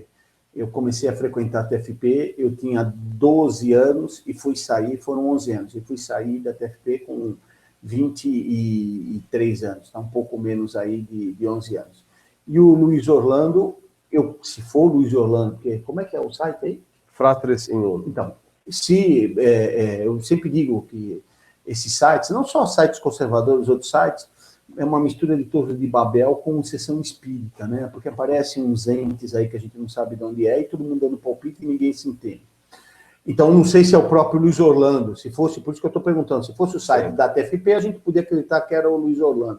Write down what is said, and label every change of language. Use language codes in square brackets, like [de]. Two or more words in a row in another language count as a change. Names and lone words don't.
[pt] Eu comecei a frequentar a TFP, eu tinha 12 anos e fui sair, foram 11 anos, e fui sair da TFP com 23 anos, tá um pouco menos aí de 11 anos. E o Luiz Orlando, se for o Luiz Orlando, porque, como é que é o site aí? Fratres in Uno. Então, eu sempre digo que esses sites, não só sites conservadores, outros sites, é uma mistura de Torre de Babel com sessão espírita, né? Porque aparecem uns entes aí que a gente não sabe de onde é, e todo mundo dando palpite e ninguém se entende. Então, não sei se é o próprio Luiz Orlando. Se fosse, por isso que eu estou perguntando, se fosse o site da TFP, a gente podia acreditar que era o Luiz Orlando.